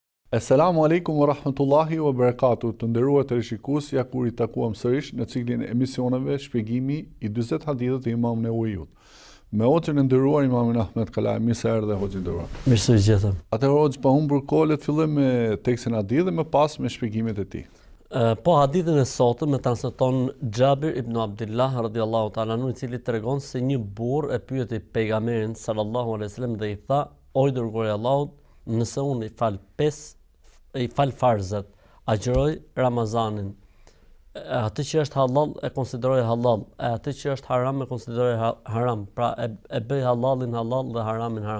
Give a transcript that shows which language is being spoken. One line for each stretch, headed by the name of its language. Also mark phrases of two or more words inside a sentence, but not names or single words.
Arabic: السلام عليكم ورحمة الله وبركاته.
Albanian: Të nderuar teleshikues, ja kur I takuam sërish në ciklin e emisioneve shpjegimi I 40 hadithët e Imam Nevojut. Me hoxhën e nderuar Imamin Ahmed Kalaj, mirë se erdhe hoxhë nderuar. Mirë se vjen. Atëherë hoxhë pa humbur kohë, le të fillojmë me tekstin e hadithit dhe më pas me shpjegimet e tij. Po hadithin e sotëm me transmeton Xhabir ibn Abdullah
Arabic: رضي الله تعالى عنه,
Albanian: I cili tregon se një burr e pyeti pejgamberin
Arabic: صلى الله عليه وسلم
Albanian: dhe I tha: "O I dërguari I Allahut, nëse unë I fal farzat, agjëroj Ramazanin, atë që është halal e konsideroj halal, e atë që është haram e konsideroj haram, pra e bëj halalin halal dhe haramin haram.